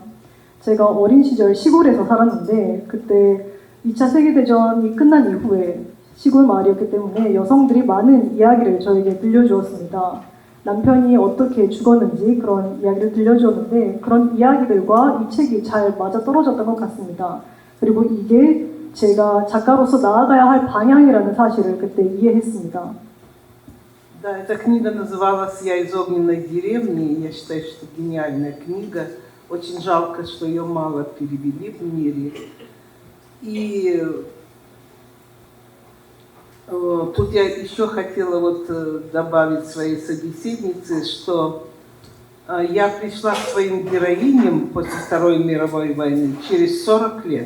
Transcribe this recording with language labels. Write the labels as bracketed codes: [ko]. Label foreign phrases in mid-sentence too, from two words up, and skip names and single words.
[ko] 제가 어린 시절 시골에서 살았는데 그때 2차 세계대전이 끝난 이후에 시골 마을이었기 때문에 여성들이 많은 이야기를 저에게 들려주었습니다. 남편이 어떻게 죽었는지 그런 이야기를 들려주었는데 그런 이야기들과 이 책이 잘 맞아떨어졌던 것 같습니다. 그리고 이게 제가 작가로서 나아가야 할 방향이라는 사실을 그때 이해했습니다. [ru] Да, эта книга называлась «Я из огненной деревни». Я считаю, что гениальная книга. Очень жалко, что ее мало перевели в мире. И тут я еще хотела добавить своей собеседнице, что я пришла к своим героиням после Второй мировой войны через 40 лет.